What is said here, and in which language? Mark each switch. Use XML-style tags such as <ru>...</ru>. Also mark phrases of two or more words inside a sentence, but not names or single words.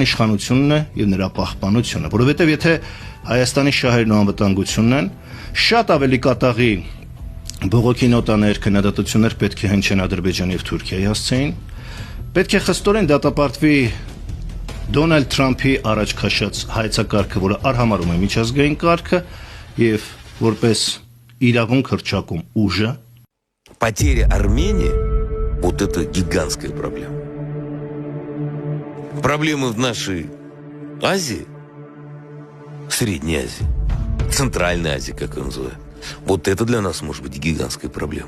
<hy>իշխանությունն է եւ նրա պահպանությունը, որովհետեւ եթե Հայաստանի շահերն ու անվտանգությունն են, շատ ավելի կատաղի բողոքի նոտաներ, քննադատություններ պետք է հնչեն Ադրբեջանի եւ Թուրքիայի հասցեին, պետք է խստորեն դատապարտվի Դոնալդ Թրամփի առաջ քաշած հայեցակարգը, որը արհամարում է միջազգային կարգը եւ որպես իրավունք հռչակում ուժը։</hy> <ru>Потеря Армении – вот это гигантская проблема. Проблемы в нашей Азии, Средней Азии, Центральной Азии, как ее называют, вот это для нас может быть гигантской проблемой.</ru>